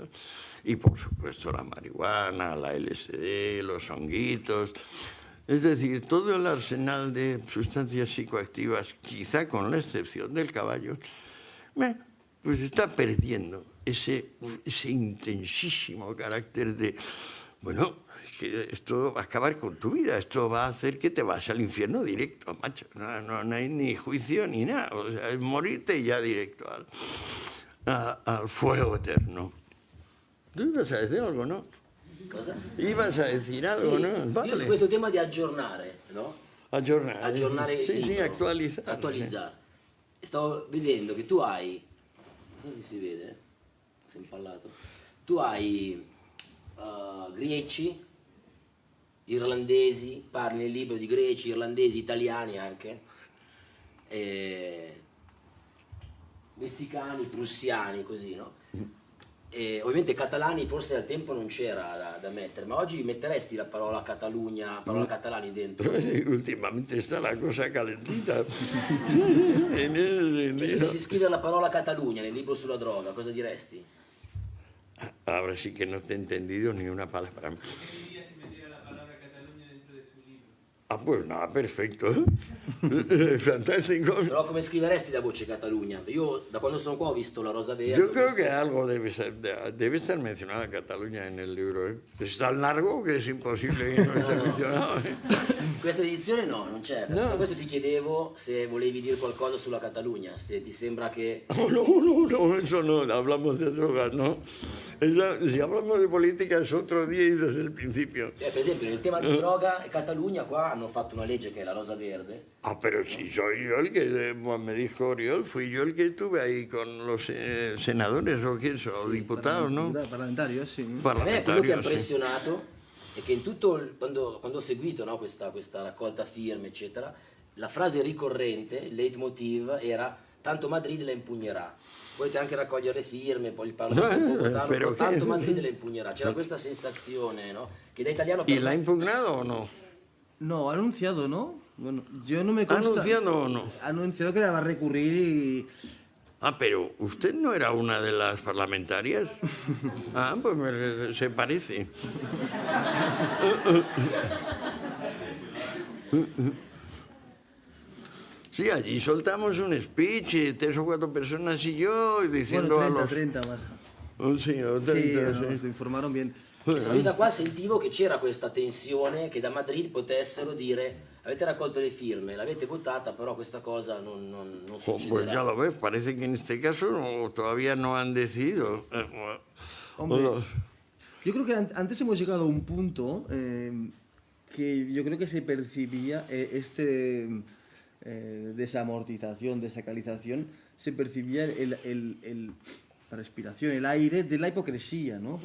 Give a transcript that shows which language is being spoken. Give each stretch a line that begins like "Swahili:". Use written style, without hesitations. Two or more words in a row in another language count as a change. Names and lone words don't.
Spanish: Y por supuesto la marihuana, la LSD, los honguitos, es decir, todo el arsenal de sustancias psicoactivas, quizá con la excepción del caballo, pues está perdiendo ese intensísimo carácter de, bueno, que esto va a acabar con tu vida, esto va a hacer que te vas al infierno directo, macho. No hay ni juicio ni nada, o sea, es morirte ya directo al fuego eterno. ¿Tú ibas a decir algo, no?
Italian: Cosa?
Spanish: Ibas a decir algo,
Italian: sì,
Spanish: no? Vale.
Italian: Io su questo tema di aggiornare, no? Aggiornare. Sì, sì, attualizzare. Attualizzare. Stavo vedendo che tu hai, non so se si vede, sei impallato, tu hai greci, irlandesi, parli nel libro di greci, irlandesi, italiani anche, messicani, prussiani, così, no? E ovviamente catalani forse al tempo non c'era da mettere, ma oggi metteresti la parola Catalunya, parola catalani dentro?
Spanish: Sí, últimamente está la cosa calentita.
Italian: Se dovessi scrivere la parola Catalunya nel libro sulla droga, cosa diresti?
Spanish: Ahora sí que no te he entendido ni una palabra. Preferiría si metiera la palabra Cataluña dentro de su libro. Ah, pues nada, perfecto. Fantástico.
Italian: Però come scriveresti la voce Catalunya? Io da quando sono qua ho visto la Rosa Verde.
Spanish: Yo creo que algo debe estar mencionada Cataluña en el libro. ¿Eh? Es tan largo que es imposible que no esté mencionado. ¿Eh?
Italian: Questa edizione no, non c'è. No. Per questo ti chiedevo se volevi dire qualcosa sulla Catalunya, se ti sembra che...
Spanish: No, eso no, hablamos de drogas, ¿no? Si hablamos de política es otro día y desde el principio.
Italian: Per esempio nel tema di droga e Catalunya qua hanno fatto una legge che è la Rosa Verde.
Spanish: Ah, pero si soy yo el que, me dijo Oriol, fui yo el que estuve ahí con los senadores o qué eso, o diputados, ¿no? Parlamentarios,
Italian: sì. A me quello che ha
Spanish: Parlamentarios, sí.
Italian: impressionato è che in tutto, quando ho seguito, no, questa raccolta firme, eccetera, la frase ricorrente, il leitmotiv era tanto Madrid la impugnerà. Potete anche raccogliere le firme, poi il Parlamento può votarlo, però tanto Madrid la impugnerà. C'era questa sensazione, no? Che da italiano...
Spanish: ¿Y la ha impugnado o no? No, ha anunciado, ¿no? Bueno, yo no me consta. ¿Ha anunciado o no? Ha anunciado que la va a recurrir y... Ah, pero ¿usted no era una de las parlamentarias? Ah, pues se parece. Sí, allí soltamos un speech, 3 o 4 personas y yo, diciendo Bueno, a 30, los... 30 más. Oh, sí, o 30,
Italian: Sì,
Spanish: sí. no, si informaron bien.
Italian: Io da qua sentivo che c'era questa tensione che da Madrid potessero dire avete raccolto le firme, l'avete votata, però questa cosa non
Spanish: Pues
Italian: succederà.
Spanish: ya lo ves, parece que en este caso todavía no han decidido. Hombre, Bueno, yo creo que antes hemos llegado a un punto que yo creo que se percibía desamortización, desacralización, se percibía la respiración, el aire de la hipocresía, ¿no?